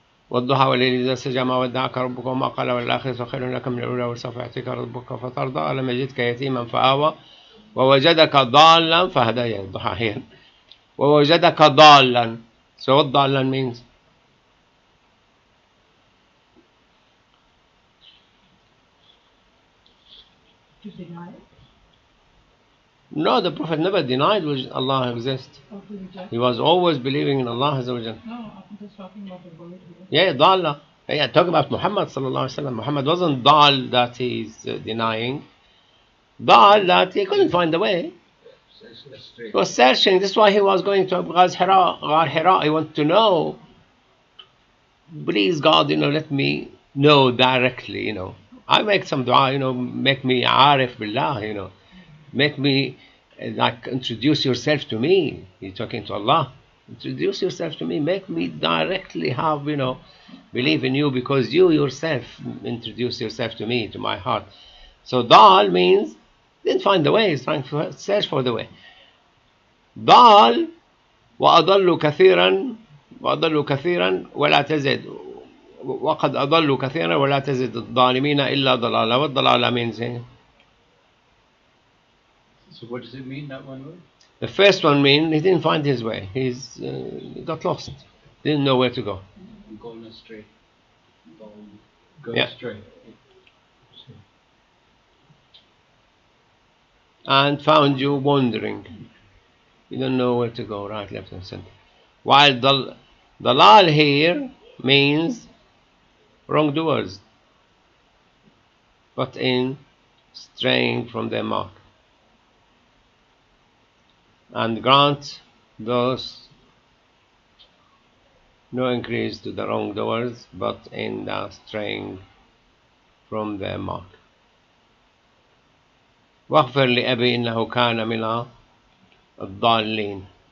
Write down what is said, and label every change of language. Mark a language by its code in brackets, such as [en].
[ar] والضحى والليل إذا سجى ما ودعك ربك وما قال والآخرة خير لك من الأولى وسوف يأتيك ربك فترضى ألم يجدك يتيما فآوى ووجدك ضالا فهدى. يعني الضحى [en] here. [ar] ووجدك ضالا. [en] So what ضالا means? To deny it No, the Prophet never denied Allah exists. or to reject He was always believing in Allah Azza wa Jal. No, I'm just talking about the word here. Yeah, ضالة. Yeah, talking about Muhammad sallallahu alaihi wasallam. Muhammad wasn't ضال that he's denying. ضال that he couldn't find the way. He was searching. That's why he was going to Ghar Hira. He wanted to know. Please God, let me know directly. I make some dua. Make me arif billah. Make me like introduce yourself to me. He's talking to Allah. Introduce yourself to me. Make me directly have believe in you because you yourself introduce yourself to me, to my heart. So dal means didn't find the way. He's trying to search for the way. [ar] ضال وأضلوا كثيرا ولا تزد وقد أضلوا كثيرا ولا تزد الظالمين إلا ضلالا. [en] What ضلالا means? So what does it mean, that one word? The first one means he didn't find his way. He got lost. Didn't know where to go. Going astray. Going Yeah. astray. And found you wandering. You don't know where to go, right, left, and center. While dalal here means wrongdoers, but in straying from their mark. And grant those no increase to the wrongdoers, but in the straying from their mark. [ar] واغفر لأبي إنه كان من الضالين.